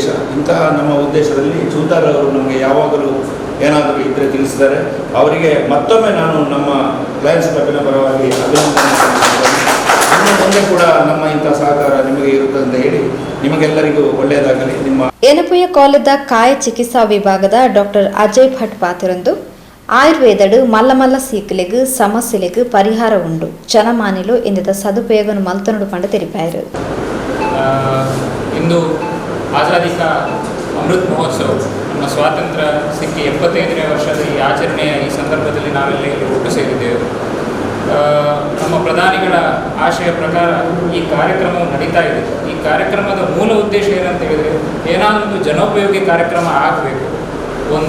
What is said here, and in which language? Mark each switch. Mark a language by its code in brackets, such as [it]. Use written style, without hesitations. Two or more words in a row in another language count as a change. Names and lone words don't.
[kn] ಇಂತಹ ನಮ್ಮ ಉದ್ದೇಶದಲ್ಲಿ ಚೂಂತಾರ್ ಅವರು ನಮಗೆ ಯಾವಾಗಲೂ ಏನಾದರೂ ಇದ್ದರೆ ತಿಳಿಸಿದ್ದಾರೆ. ಅವರಿಗೆ ಮತ್ತೊಮ್ಮೆ ನಾನು ನಮ್ಮ ಲಯನ್ಸ್ ಕ್ಲಬ್ಬಿನ ಪರವಾಗಿ ಅಭಿನಂದನೆ ಸಲ್ಲಿಸುತ್ತೇನೆ. ಇನ್ನು ಮುಂದೆ ಕೂಡ ನಮ್ಮ ಇಂತಹ ಸಹಕಾರ ನಿಮಗೆ ಇರುತ್ತದೆ ಅಂತ ಹೇಳಿ ನಿಮಗೆಲ್ಲರಿಗೂ ಒಳ್ಳೆಯದಾಗಲಿ. ನಿಮ್ಮ [tcy] ಏನಪುಯ ಕಾಲೇಜದ ಕಾಯ ಚಿಕಿತ್ಸಾ ವಿಭಾಗದ ಡಾಕ್ಟರ್ ಅಜಯ್ ಭಟ್ ಪಾತ್ರರಂದು ಆಯುರ್ವೇದಡು ಮಲ್ಲ ಸೀಕಲೆಗ್ ಸಮಸ್ಯೆಲೆಗ್ ಪರಿಹಾರ ಉಂಡು ಜನಮಾನಿಲು ಇಂದಿದ ಸದುಪಯೋಗವನ್ನು ಮಲ್ತನಡು ಪಂಡು ತೆರಿಪಾಯರು. [kn] ಇಂದು ಆಜಾದಿ ಕಾ ಅಮೃತ್ ಮಹೋತ್ಸವ, ನಮ್ಮ ಸ್ವಾತಂತ್ರ್ಯ ಸಿಕ್ಕಿ 75ನೇ ವರ್ಷದ ಈ ಆಚರಣೆಯ ಈ ಸಂದರ್ಭದಲ್ಲಿ ನಾವೆಲ್ಲ ಇಲ್ಲಿ ಒಟ್ಟು ಸೇರಿದ್ದೇವೆ. ನಮ್ಮ ಪ್ರಧಾನಿಗಳ ಆಶಯ ಪ್ರಕಾರ ಈ ಕಾರ್ಯಕ್ರಮವು ನಡೀತಾ ಇದೆ. ಈ ಕಾರ್ಯಕ್ರಮದ ಮೂಲ ಉದ್ದೇಶ ಏನಂತ ಹೇಳಿದರೆ, ಏನಾದರೂ ಜನೋಪಯೋಗಿ ಕಾರ್ಯಕ್ರಮ ಆಗಬೇಕು ಒಂದು.